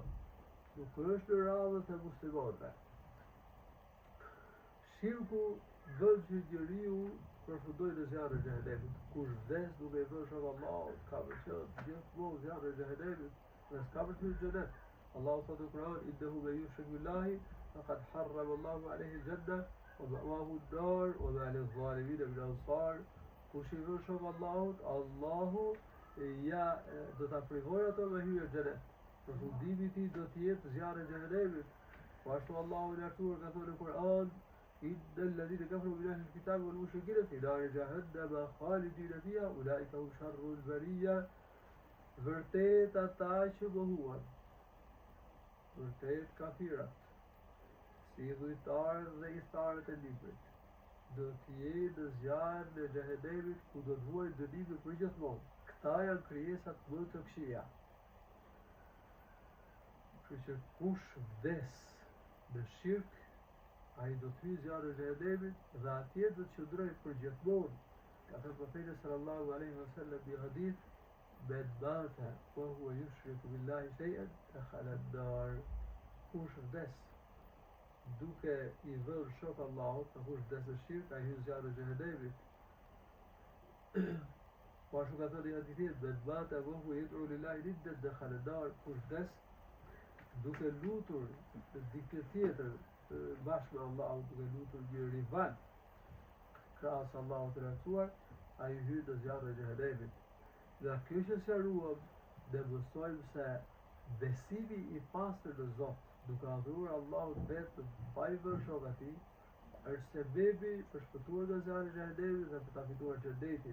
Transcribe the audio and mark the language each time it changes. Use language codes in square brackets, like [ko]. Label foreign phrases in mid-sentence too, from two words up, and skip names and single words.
[sq] Nuk është në radhët e muslimanëve. Shirku bën që njeriu përfundojë në zjarrin e xhenemit. Kush vdes duke i vënë shok Allahut, ka për qëllim gjithmonë zjarrin e xhenemit dhe s'ka për të xhenet. Allahu thotë në Kur'an: [ar] "إنه من يشرك بالله فقد حرم الله عليه الجنة ومأواه النار وما للظالمين من أنصار." [sq] Kush i vën shok Allahut, Allahu do ta privojë ato me hyrje në xhenet. Përfundimi i tij do të jetë zjarri i xhenemit. Po ashtu Allahu i lartësuar ka thënë në Kur'an: [ar] إن الذين كفروا من أهل الكتاب والمشركين في نار جهنم خالدين فيها أولئك هم شر البرية. [sq] Vërtet ata që mohuan, vërtet kafirat, si dhujtarët dhe istarët e librit, do t'jenë në zjarrin e xhehenemit ku do të vuajnë dënime për gjithmonë. Këta janë krijesat më të këqija. Kështu që kush vdes në shirk, ai do të hyjë zjarrin e xhehenemit dhe atje do të qëndrojë për gjithmonë. Ka thënë profeti [ar] صلى الله عليه وسلم [sq] në hadith: [ar] "من مات وهو يشرك بالله شيئا دخل النار." [sq] Kush vdes duke i vënë shok Allahut, kush vdes në shirk, ai hyn zjarrin e xhehenemit. Po ashtu ka thënë hadithin: [ar] "من مات وهو يدعو لله ندا دخل النار." [sq] Kush vdes duke lutur dikë tjetër bashkë me Allahun, duke lutur një rival krahas Allahut të lartësuar, ai hyn në zjarrin e xhehenemit. Nga kjo që sqaruam, ne mësojmë se besimi i pastër në Zot, duke adhuruar Allahun vetëm pa i vënë shok atij, është sebebi për shpëtuar nga zjarri i xhehenemit dhe për ta fituar xhenetin.